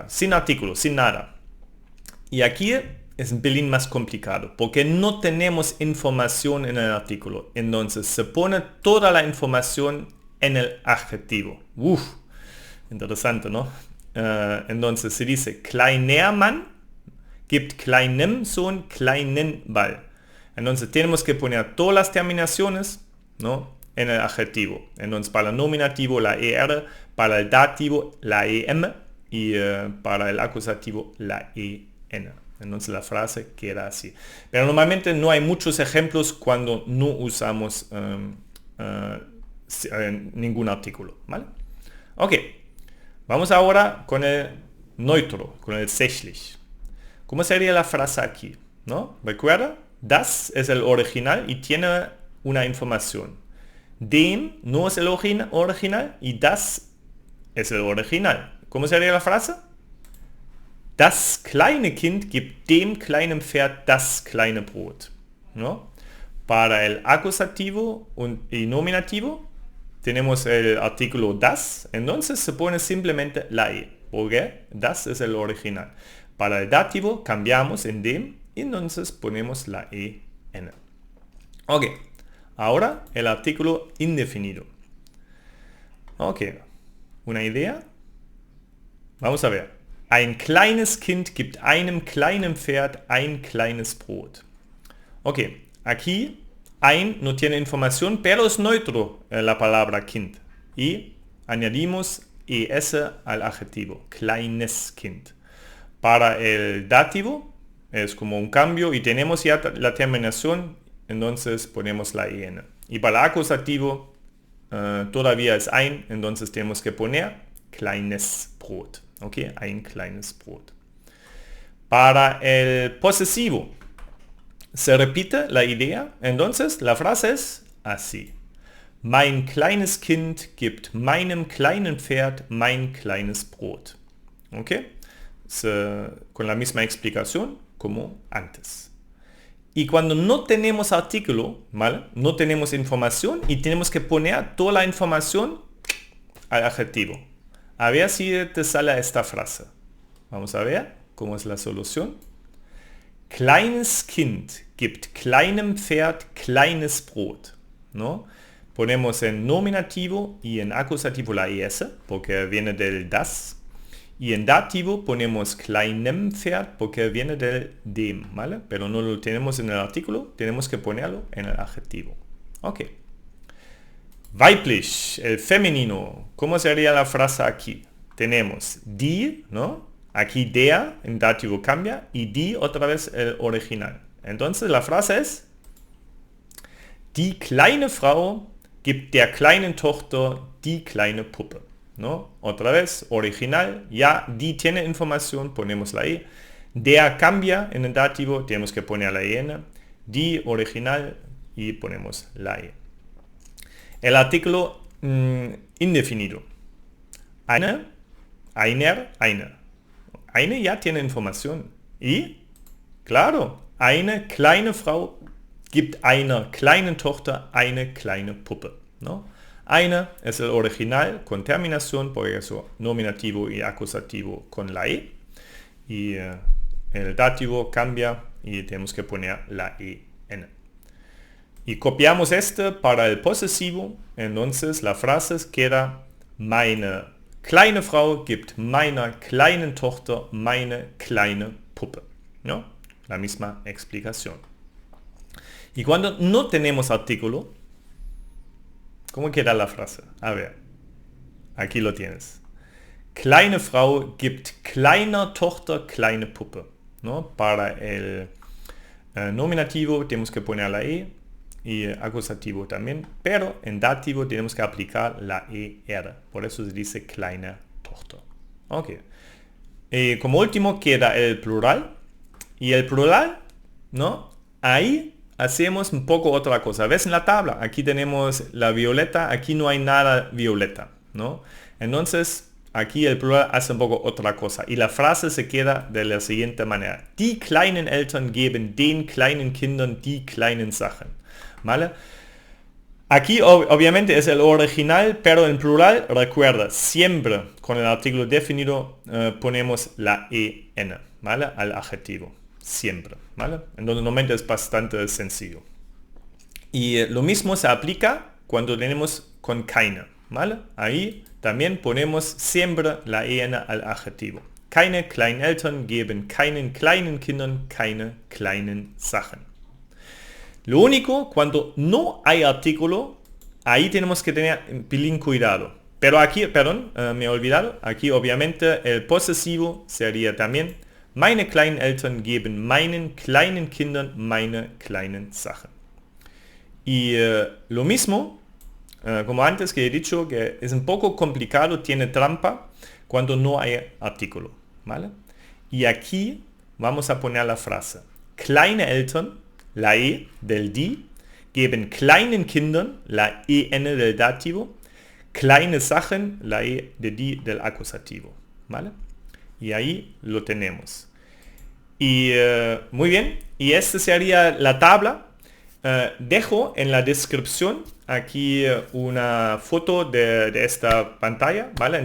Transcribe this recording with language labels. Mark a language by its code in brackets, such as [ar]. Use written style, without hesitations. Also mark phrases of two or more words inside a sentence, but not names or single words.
[es] Sin artículo, sin nada. Y aquí es un pelín más complicado porque no tenemos información en el artículo. Entonces se pone toda la información en el adjetivo. Interesante, ¿no? Entonces se dice, [de] kleiner Mann gibt kleinem Sohn kleinen Ball. [es] Entonces tenemos que poner todas las terminaciones, ¿no? En el adjetivo. Entonces para el nominativo la ER, para el dativo la EM y para el acusativo la EN. Entonces la frase queda así. Pero normalmente no hay muchos ejemplos cuando no usamos ningún artículo, ¿vale? Ok. Vamos ahora con el neutro, con el sächlich. ¿Cómo sería la frase aquí? ¿No? Recuerda, das es el original y tiene una información. Dem no es el original y das es el original. ¿Cómo sería la frase? [de] Das kleine Kind gibt dem kleinen Pferd das kleine Brot. [es] ¿No? Para el acusativo y nominativo tenemos el artículo das, entonces se pone simplemente la E, porque das es el original. Para el dativo cambiamos en dem y entonces ponemos la EN. Ok, ahora el artículo indefinido. Ok, ¿una idea? Vamos a ver. [de] Ein kleines Kind gibt einem kleinen Pferd ein kleines Brot. [es] Ok, aquí ein no tiene información, pero es neutro la palabra Kind. Y añadimos es al adjetivo, [de] kleines Kind. [es] Para el dativo es como un cambio y tenemos ya la terminación, entonces ponemos la EN. Y para el acusativo todavía es ein, entonces tenemos que poner [de] kleines Brot. Ok, ein kleines Brot. [es] Para el posesivo se repite la idea, entonces la frase es así. [de] Mein kleines Kind gibt meinem kleinen Pferd mein kleines Brot. [es] Ok, con la misma explicación como antes. Y cuando no tenemos artículo, ¿vale? No tenemos información y tenemos que poner toda la información al adjetivo. A ver si te sale esta frase. Vamos a ver cómo es la solución. [de] Kleines Kind gibt kleinem Pferd kleines Brot. [es] ¿No? Ponemos en nominativo y en acusativo la es, porque viene del das. Y en dativo ponemos [de] kleinem Pferd [es] porque viene del dem, ¿vale? Pero no lo tenemos en el artículo, tenemos que ponerlo en el adjetivo. Ok. Weiblich, el femenino. ¿Cómo sería la frase aquí? Tenemos die, ¿no? Aquí der, en dativo cambia, y die otra vez el original. Entonces la frase es: [de] Die kleine Frau gibt der kleinen Tochter die kleine Puppe. [es] ¿No? Otra vez, original, ya die tiene información, ponemos la E. Der cambia en el dativo, tenemos que poner la EN. Die original y ponemos la E. El artículo indefinido. [de] Eine, einer, eine. [es] Eine ya tiene información. Y, claro, [de] eine kleine Frau gibt einer kleinen Tochter eine kleine Puppe. [es] ¿No? Eine es el original con terminación, por eso nominativo y acusativo con la E. Y el dativo cambia y tenemos que poner la EN. Y copiamos este para el posesivo, entonces la frase queda: [de] Meine kleine Frau gibt meiner kleinen Tochter meine kleine Puppe. [es] ¿No? La misma explicación. Y cuando no tenemos artículo, ¿Cómo queda la frase? A ver, aquí lo tienes. [de] Kleine Frau gibt kleiner Tochter kleine Puppe. [es] ¿No? Para el nominativo tenemos que poner la E y acusativo también, pero en dativo tenemos que aplicar la ER. Por eso se dice [de] kleine Tochter. [es] Ok. Como último queda el plural. Y el plural, ¿no? Ahí hacemos un poco otra cosa. ¿Ves en la tabla? Aquí tenemos la violeta, aquí no hay nada violeta, ¿no? Entonces, aquí el plural hace un poco otra cosa. Y la frase se queda de la siguiente manera. [de] Die kleinen Eltern geben den kleinen Kindern die kleinen Sachen. [es] ¿Vale? Aquí obviamente es el original, pero en plural, recuerda, siempre con el artículo definido ponemos la EN, ¿vale? Al adjetivo. Siempre, ¿vale? Entonces normalmente es bastante sencillo. Y lo mismo se aplica cuando tenemos con keine, ¿vale? Ahí también ponemos siempre la EN al adjetivo. [de] Keine kleinen Eltern geben keinen kleinen Kindern keine kleinen Sachen. [es] Lo único, cuando no hay artículo, ahí tenemos que tener un pelín cuidado. Pero aquí, perdón, me he olvidado, aquí obviamente el posesivo sería también [de] meine kleinen Eltern geben meinen kleinen Kindern meine kleinen Sachen. [es] Y lo mismo, como antes que he dicho, que es un poco complicado, tiene trampa cuando no hay artículo, ¿vale? Y aquí vamos a poner la frase. [de] Kleine Eltern, [es] la E del die, [de] geben kleinen Kindern, [es] la EN del dativo, [de] kleine Sachen, [es] la E de die del acusativo, ¿vale? Y ahí lo tenemos. Y muy bien, y esta sería la tabla. Dejo en la descripción aquí una foto de esta pantalla, ¿vale?